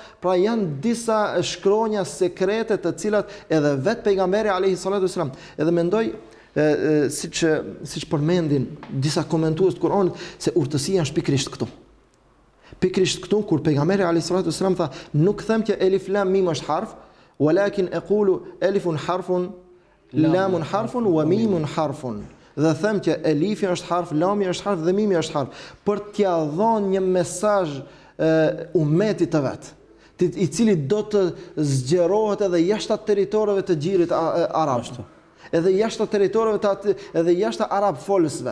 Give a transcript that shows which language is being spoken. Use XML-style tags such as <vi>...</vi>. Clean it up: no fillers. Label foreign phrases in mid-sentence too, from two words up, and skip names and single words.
<sq>Pra janë disa shkronja sekrete të cilat edhe vet pejgamberi</sq> <ar>عليه الصلاة والسلام</ar> <sq>edhe mendoj siç përmendin disa komentues të Kuranit se urtësia është pikërisht këtu. Pikërisht këtu kur pejgamberi</sq> <ar>عليه الصلاة والسلام</ar> <sq>tha nuk them që</sq> <ar>ألف لام ميم</ar> <sq>është harf,</sq> <ar>ولكن أقول ألف حرف لام حرف وميم حرف.</ar> <sq>Dhe them që elifi është harf, lami është harf dhe mimi është harf, për t'ia dhënë një mesazh ummetit të vet, i cili do të zgjerohet edhe jashtë territoreve të gjirit arab, edhe jashtë territoreve edhe jashtë arab folësve.</sq>